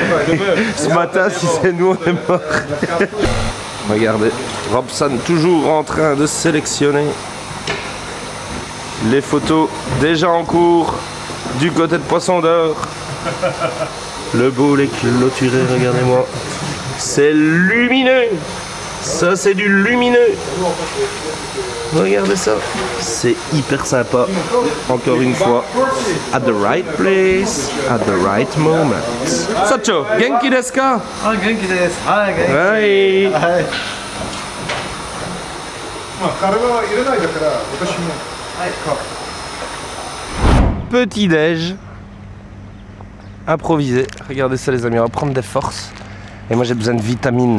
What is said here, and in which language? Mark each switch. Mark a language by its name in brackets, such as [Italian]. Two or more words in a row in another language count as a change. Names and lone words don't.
[French] Ce matin, si c'est nous, on est mort. Regardez, Robson toujours en train de sélectionner les photos déjà en cours du côté de Poisson d'Or. Le bowl est clôturé, regardez-moi. C'est lumineux. Ça, c'est du lumineux. Regardez ça. C'est hyper sympa. Encore une fois. [English] At the right place, at the right moment. [Japanese] 社長、元気ですか? Ah, 元気です. Ah, genki. [French] Hi. Petit déj improvisé. Regardez ça les amis, on va prendre des forces. Et moi j'ai besoin de vitamines.